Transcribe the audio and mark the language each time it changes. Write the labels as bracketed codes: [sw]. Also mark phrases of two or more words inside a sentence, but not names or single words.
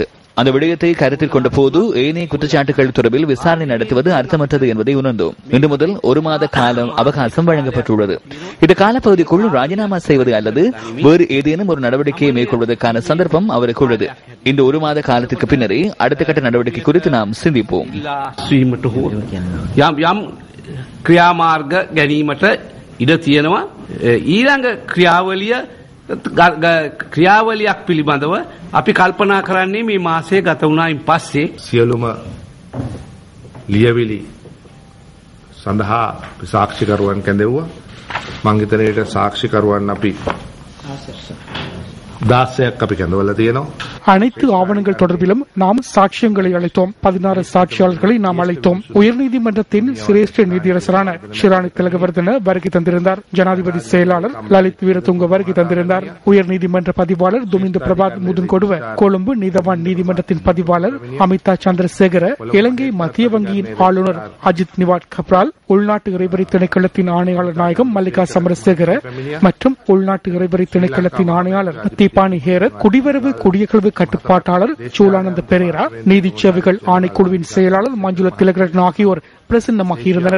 [ta] அந்த விடயத்தை கருத்தில் கொண்ட போது ஏனைய குற்றச்சாட்டுகள் தொடர்பில் விசாரணை நடத்துவது அர்த்தமற்றது என்பதை உணர்ந்தோம். இன்று முதல் 1 மாத காலம் அவகாசம் வழங்கப்பட்டுள்ளது. இந்த காலப்பகுதிக்குள் ராஜினாமா செய்வது அல்லது வேறு ஏதேனும் ஒரு நடவடிக்கையை மேற்கொள்வதற்கான சந்தர்ப்பம் அவருக்கு உள்ளது. இந்த 1 மாத காலத்திற்கு பின்னரே அடுத்த கட்ட நடவடிக்கை குறித்து நாம் சிந்திப்போம். [si] ක්‍රියාමාර්ග ගැනීමට ඉඩ තියෙනවා. ඊළඟ ක්‍රියාවලියක් පිළිබඳව අපි කල්පනා කරන්නේ මේ මාසයේ ගත වුණායින් පස්සේ සියලුම ලියවිලි සඳහා සාක්ෂිකරුවන් කැඳෙව්වා. මං හිතන්නේ සාක්ෂිකරුවන් අපි 16ක් අපි කැඳවලා තියෙනවා. [ta] அனைத்து ஆவணங்கள் தொடர்பிலும் நாம் சாட்சியங்களை அளித்தோம். 16 சாட்சியாளர்களை நாம் அழைத்தோம். உயர்நீதிமன்றத்தின் சிரேஷ்ட நீதியரசரான ஷிராணி திலகவர்தன வருகை தந்திருந்தார். ஜனாதிபதி செயலாளர் லலித் வீரதுங்க வருகை தந்திருந்தார். உயர்நீதிமன்ற பதிவாளர் துமிந்த பிரபாத் முதுன்கொடுவ, கொழும்பு நீதவான் நீதிமன்றத்தின் பதிவாளர் அமிதா சந்திரசேகர, இலங்கை மத்திய வங்கியின் ஆளுநர் அஜித் நிவாட் கப்ரால், உள்நாட்டு இறைவரி திணைக்களத்தின் ஆணையாளர் நாயகம் மல்லிகா சமரசேகர மற்றும் உள்நாட்டு இறைவரி திணைக்களத்தின் ஆணையாளர் தி தீபானி ஹேரத், குடிவரவு குடியகல்வு கட்டுப்பாட்டாளர் சூலானந்த பெரேரா, நீதி சேவைகள் ஆணைக்குழுவின் செயலாளர் மஞ்சுள திலகரட்ன ஆகியோர் பிரசன்னமாக இருந்தனர்.